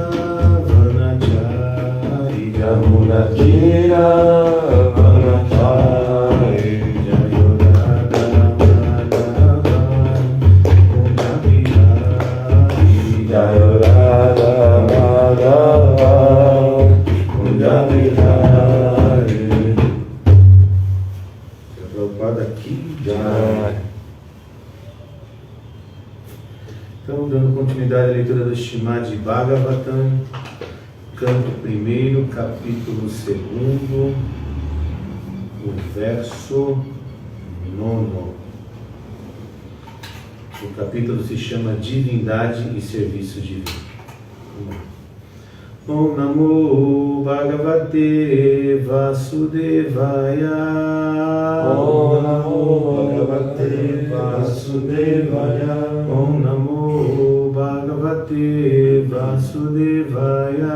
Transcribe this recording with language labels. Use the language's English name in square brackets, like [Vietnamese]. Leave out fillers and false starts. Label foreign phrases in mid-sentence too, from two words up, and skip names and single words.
[Sanskrit] Vanachari, Jamunatira Vanachari, Jayo Radha Madhava Kunja Bihari, Jayo Radha Madhava Kunja Bihari. [Portuguese] Prabhupada aqui já. Então, dando continuidade à leitura do Srimad Bhagavatam, canto 1º, capítulo 2º, o verso 9. O capítulo se chama Divindade e Serviço Divino. [Sanskrit] Om Namo Bhagavate Vasudevaya. Om Namo Bhagavate Vasudevaya. Om Namo Bhagavate Vasudevaya.